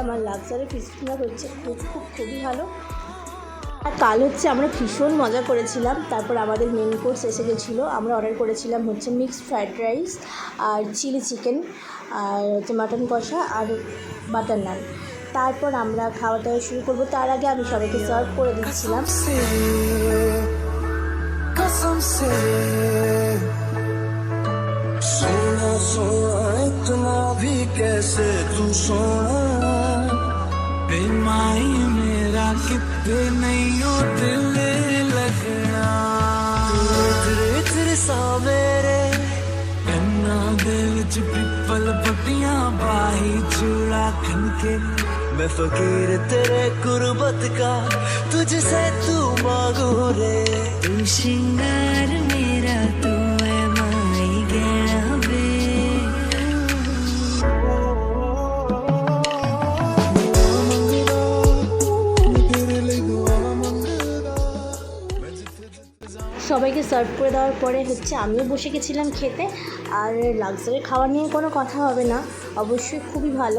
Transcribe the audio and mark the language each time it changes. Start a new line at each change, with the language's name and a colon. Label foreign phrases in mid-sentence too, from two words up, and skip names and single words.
Bangla: আর লাক্সারি ফিশ ফিঙ্গার হচ্ছে খুবই ভালো। আর কাল হচ্ছে আমরা ভীষণ মজা করেছিলাম। তারপর আমাদের মেন কোর্স এসে গেছিলো। আমরা অর্ডার করেছিলাম হচ্ছে মিক্সড ফ্রাইড রাইস আর চিলি চিকেন আর হচ্ছে মাটন কষা আর বাটার নান। তারপর আমরা খাওয়া দাওয়া শুরু করবো। তার আগে আমি সবাইকে সার্ভ করে দিচ্ছিলাম।
Hindi: कितने नहीं हो दिल लगना तेरे सावेरे कन्ना
Punjabi: ਦੇ ਵਿਚ ਪਿਪਲ ਪੱਟੀਆਂ ਬਾਹੀ ਚੂੜਾ ਖਣਕੇ
Hindi: मैं फकीर तेरे गुरबत का तुझसे तू मांगू रे तू श्रृंगार मेरा तू है माई गहना वे
Bangla: সবাইকে সার্ভ করে দেওয়ার পরে হচ্ছে আমিও বসে গেছিলাম খেতে। আর লাক্সারি খাওয়া নিয়ে কোনো কথা হবে না, অবশ্যই খুবই ভালো।